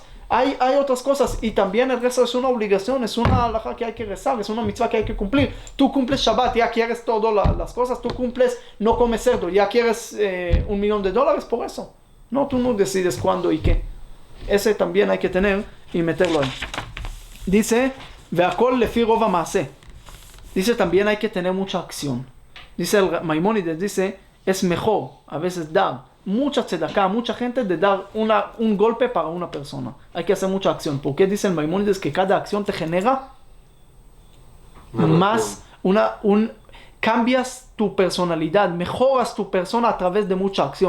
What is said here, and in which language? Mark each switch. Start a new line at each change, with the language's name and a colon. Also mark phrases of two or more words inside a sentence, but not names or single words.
Spanish: Hay otras cosas y también el rezo es una obligación, es una halajá que hay que rezar, es una mitzvah que hay que cumplir. Tú cumples Shabbat, ya quieres todas las cosas, tú cumples no comes cerdo, ya quieres $1,000,000 por eso. No, tú no decides cuándo y qué. Ese también hay que tener y meterlo ahí. Dice,
Hebrew: והכל לפי רוב המעשה.
Spanish: Dice también hay que tener mucha acción. Dice el Maimónides, dice, es mejor a veces dar mucha tzedaká, mucha gente de dar un golpe para una persona. Hay que hacer mucha acción. ¿Por qué dice el Maimónides que cada acción te genera más cambias tu personalidad, mejoras tu persona a través de mucha acción.